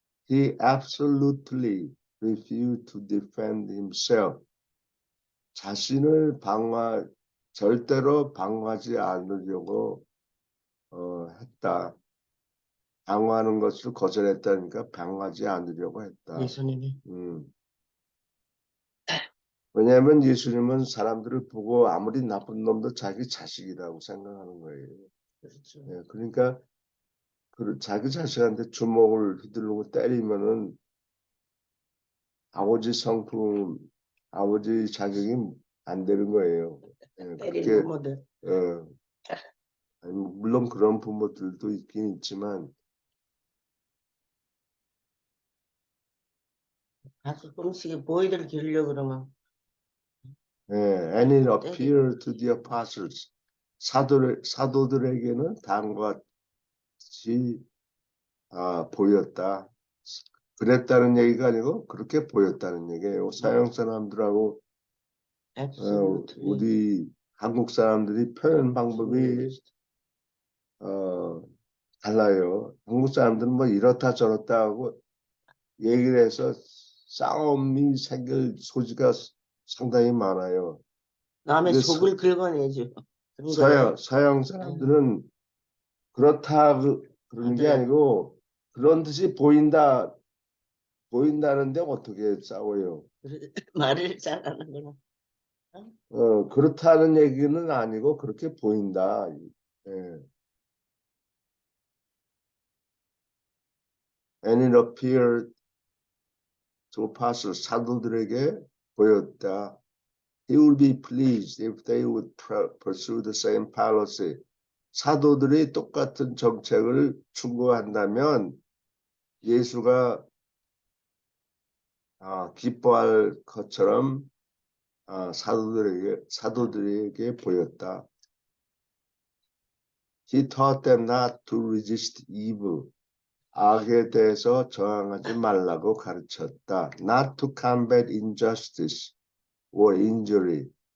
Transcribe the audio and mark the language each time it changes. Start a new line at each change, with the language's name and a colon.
English: He absolutely refused to defend himself.
Korean: 자신을 절대로 방어하지 않으려고 했다. 방어하는 것을 거절했다니까 방어하지 않으려고 했다. 예수님이 왜냐하면 예수님은 사람들을 보고 아무리 나쁜 놈도 자기 자식이라고 생각하는 거예요. 그렇죠. 예, 그러니까 자기 자식한테 주먹을 휘두르고 때리면은 아버지 성품, 아버지 자격이 안 되는 거예요. 예, 때리는 부모들. 물론 그런 부모들도 있긴 있지만 가끔씩 보이들 기르려고 그러면
English: and it appeared to the apostles.
Korean: 사도들에게는 다음과 같이 보였다. 그랬다는 얘기가 아니고 그렇게 보였다는 얘기예요. 서양 사람들하고 우리 한국 사람들이 표현 방법이 달라요. 한국 사람들은 뭐 이렇다 저렇다 하고 얘기를 해서 싸움이 생길 소지가 상당히 많아요. 남의 근데 속을 긁어내죠. 그런 거예요. 서양 사람들은 그렇다 그러는 게 맞아요. 아니고 그런 듯이 보인다는데 어떻게 싸워요? 말을 잘하는구나. 그렇다는 얘기는 아니고 그렇게 보인다. 예.
English: And it appeared to apostles,
Korean: 사도들에게 보였다.
English: He would be pleased if they would pursue the same policy.
Korean: 사도들이 똑같은 정책을 추구한다면 예수가 기뻐할 것처럼 사도들에게 보였다.
English: He taught them not to resist evil.
Korean: 악에 대해서 저항하지 말라고 가르쳤다.
English: Not to combat injustice or injury.